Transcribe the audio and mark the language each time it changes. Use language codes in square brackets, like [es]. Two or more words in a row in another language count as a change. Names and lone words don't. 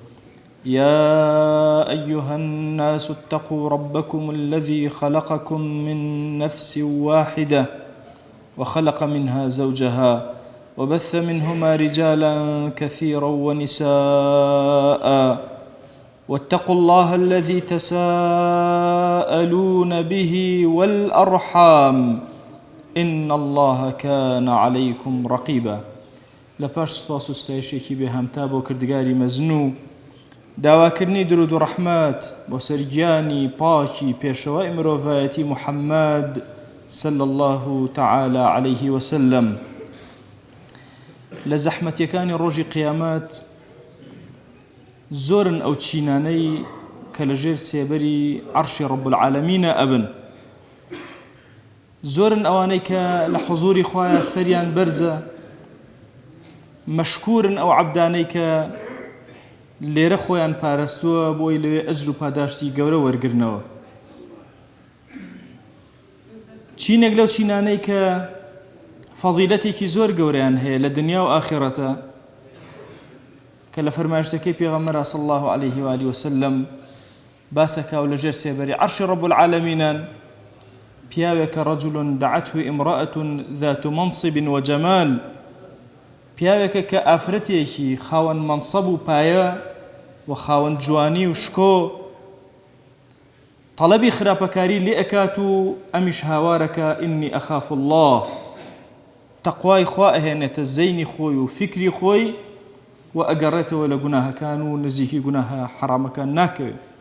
[ar] يا أيها الناس اتقوا ربكم الذي خلقكم من نفس واحدة وخلق منها زوجها وبث منهما رجالا كثيرا ونساء، واتقوا الله الذي تساءلون به والأرحام إن الله كان عليكم رقيبا. [ckb] لپاش سپاس و ستایشێکی بێهەمتا بۆ کردگاری مەزنوو، داواکردنی درود و ڕەحمەت بۆ سەرگیانی پاکی پێشەوای مرۆڤایەتی محەممەد [ar] صلى الله تعالى عليه وسلم. [ckb] لە زەحمەتیەکانی ڕۆژی قیامەت زۆرن ئەو چینانەی کە لەژێر سێبەری عەرشی [ar] رب العالمینە [ckb] ئەبن، زۆرن ئەوانەی کە لە حوزوری خوایە سەریان بەرزە، مەشکورن ئەو عەبدانەی کە لێرە خۆیان پارەستووە بۆی لەوێ ئەجر و پاداشتی گەورە وەرگرنەوە. چینێک لەو چینانەی کە فەضیلەتێکی زۆر گەورەیان هەیە لە دنیا و ئاخرەتە، کە لە فەرمایشتەکەی پێغەمبەر [ar] صلی الله عليه وآله وسلم [ckb] باسەکاو لەژێر سێبەری عەرشی [ar] رب العالمینان، [ckb] پیاوێکە [ar] رەجل دعته امرأة ذات منصب وجمال، [ckb] پیاوێکە کە ئافرەتێکی خاوەن منصب و پایە و خاوەن جوانی و شکۆ طلبی خراپەکاری لێ ئەکات و ئەمیش هاوارەکە [ar] ئینی ئەخاف الله، [ckb] تەقوای خوا ئەهێنێتە زەینی خۆی و فکری خۆی و ئەگەڕێتەوە لە گوناهەکان و نزیکی گوناهە حرامەکان ناکەوێت.